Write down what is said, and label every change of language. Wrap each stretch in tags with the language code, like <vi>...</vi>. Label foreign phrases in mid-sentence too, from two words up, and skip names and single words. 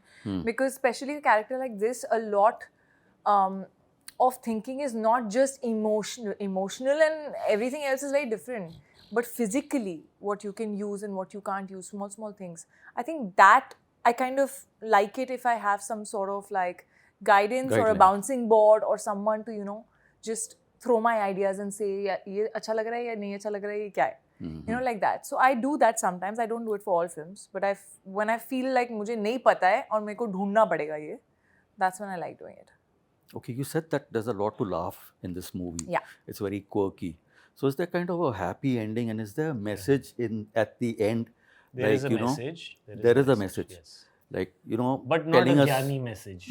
<en>Because especially a character like this, a lot of thinking is not just emotional and everything else is very different, but physically what you can use and what you can't use, small things. I think that I kind of like it if I have some sort of like guidance or a bouncing board or someone to, you know, just throw my ideas and say, yeah,</en> <hi>ये अच्छा लग रहा है या नहीं अच्छा लग रहा है, ये क्या है?</hi> <en>You know, like that. So I do that sometimes. I don't do it for all films, but when I feel like</en> <hi>मुझे नहीं पता है और मेरे को ढूंढना पड़ेगा ये,</hi> <en>that's when I like doing it. Okay, you said that there's a lot to laugh in this movie. Yeah. It's very quirky. So is there kind of a happy ending and is there a message at the end? There is a message. There is a message. Yes. Like, you know, but not a Gyani message.</en>